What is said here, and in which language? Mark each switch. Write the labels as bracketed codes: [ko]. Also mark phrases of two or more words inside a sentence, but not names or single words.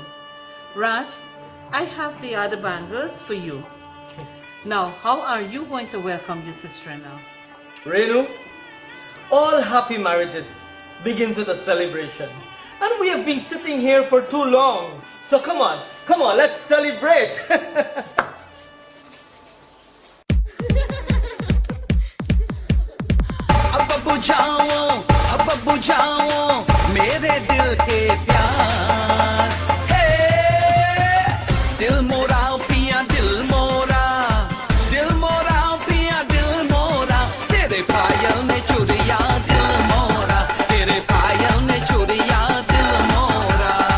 [en] Raj, I have the other bangles for you. Now, how are you going to welcome your sister now? Renu, all happy marriages begins with a celebration. And we have been sitting here for too long. So come on, let's celebrate. [hi] अब बुझाओ मेरे दिल के प्यार हे दिल मोरा पिया दिल मोरा पिया दिल मोरा तेरे पायल ने चुरिया दिल मोरा तेरे पायल ने चुरिया दिल मोरा